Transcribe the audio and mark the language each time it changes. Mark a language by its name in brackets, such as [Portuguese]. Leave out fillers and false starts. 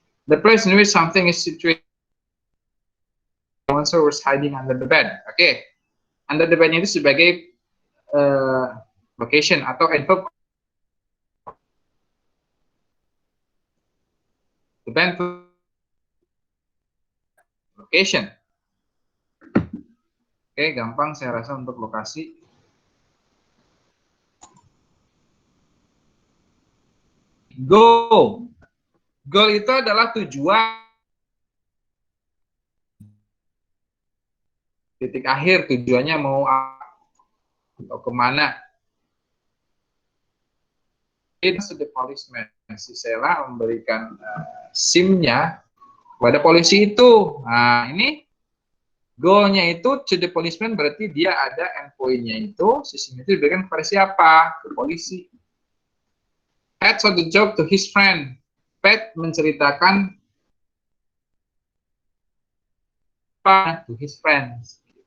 [English] The place in which something is situated. Monster was hiding under the bed. [Indonesian] Oke. [English] Under the bed [Indonesian] itu sebagai location atau adverb. [English] The bed location. [Indonesian] Oke, gampang saya rasa untuk lokasi. Go. Goal itu adalah tujuan, titik akhir, tujuannya mau atau kemana. Itu [English] the policeman. [Indonesian] Si Sela memberikan SIM-nya kepada polisi itu. Nah, ini goal-nya itu [English] to the policeman, [Indonesian] berarti dia ada endpoint-nya itu, si SIM itu diberikan kepada siapa? Ke polisi. [English] Pat told the joke to his friend. Pat [Indonesian] menceritakan apa [English] to his friends.